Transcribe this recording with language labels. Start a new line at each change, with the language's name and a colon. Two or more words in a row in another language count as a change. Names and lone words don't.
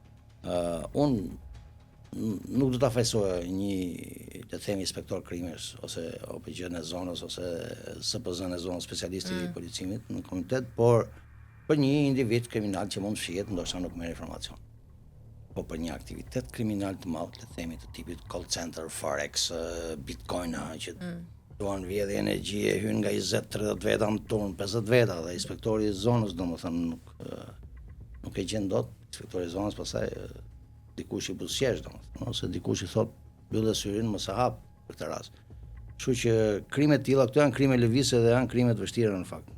Albanian: Unë nuk do ta fajsoja një, le të themi, inspektor krimesh ose OPG në zonës ose SPZ në zonës, specialisti i policimit në komitet, por për një individ kriminal që mund shihet, ndoshta nuk merr informacion. Po për një aktivitet kriminal të madh, le të themi të tipit
English: call center,
Albanian: forex, bitcoin, që duan vjedhje energjie, hyn nga 20-30 veta në turn, 50 veta, dhe inspektori i zonës domethënë nuk e gjen dot. Inspektori i zonës pastaj dikush i buzëqesh, domethënë, ose dikush i thot mbyllë syrin mos e hap për këtë rast. Kështu që krimet tilla këto janë krime lëvizje dhe janë krime të vështira në fakt.